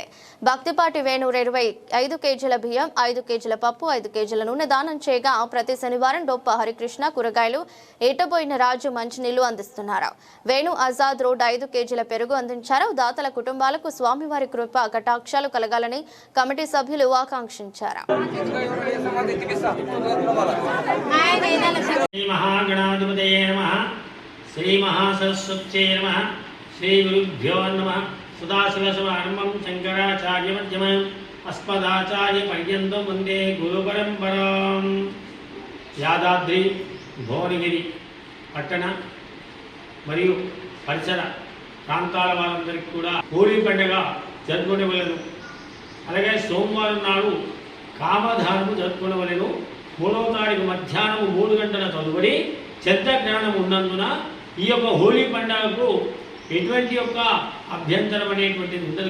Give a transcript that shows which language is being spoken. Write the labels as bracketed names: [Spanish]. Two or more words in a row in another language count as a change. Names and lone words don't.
[Telugu] భక్తిపాటి వేణూరు 25 కేజీల బియ్యం, 5 కేజీల పప్పు, 5 కేజీల నూనె దానం చేయగా ప్రతి శనివారం డొప్ప హరికృష్ణ కూరగాయలు, ఏటబోయిన రాజు మంచినీళ్లు అందిస్తున్నారు. వేణు ఆజాద్ రోడ్ 5 కేజీల పెరుగు అందించారు. దాతల కుటుంబాలకు స్వామివారి కృప కటాక్షాలు కలగాలని కమిటీ సభ్యులు ఆకాంక్షించారు. [Sanskrit] श्री महासरस्वत्यै नमः श्री गुरुभ्यो नमः सदाशिवसमारम्भं शंकराचार्यमध्यमम् अस्मदाचार्यपर्यन्तं वन्दे गुरुपरम्पराम्. [Telugu] యాదాద్రి భువనగిరి పట్టణ మరియు పరిసర ప్రాంతాల వారందరికీ కూడా హోలీ పండుగ జరుపుకోవలను. అలాగే సోమవారం నాడు కామధారము జరుపుకోవలను. 3వ తారీఖు మధ్యాహ్నం 3 గంటల తదుపరి చంద్రగ్రహణం ఉన్నందున ఈ యొక్క హోలీ పండుగకు ఎటువంటి యొక్క అభ్యంతరం అనేటువంటిది ఉండదు.